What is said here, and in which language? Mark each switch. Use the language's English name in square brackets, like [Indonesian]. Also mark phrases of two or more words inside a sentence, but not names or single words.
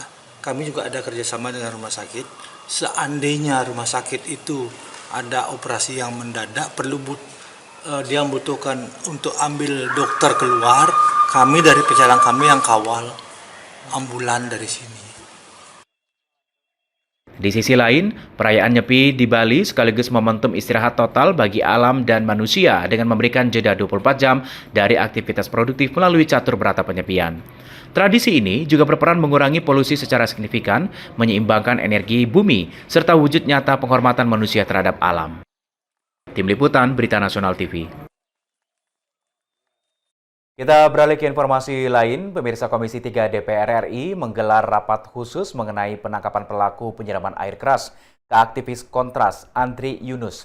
[Indonesian] Kami juga ada kerjasama dengan rumah sakit. Seandainya rumah sakit itu ada operasi yang mendadak, dia membutuhkan untuk ambil dokter keluar, kami dari pecalang kami yang kawal ambulan dari sini. Di sisi lain, perayaan Nyepi di Bali sekaligus momentum istirahat total bagi alam dan manusia dengan memberikan jeda 24 jam dari aktivitas produktif melalui catur berata penyepian. Tradisi ini juga berperan mengurangi polusi secara signifikan, menyeimbangkan energi bumi, serta wujud nyata penghormatan manusia terhadap alam. Tim Liputan, Berita Nasional TV. Kita beralih ke informasi lain. Pemirsa Komisi 3 DPR RI menggelar rapat khusus mengenai penangkapan pelaku penyiraman air keras ke aktivis Kontras Andri Yunus.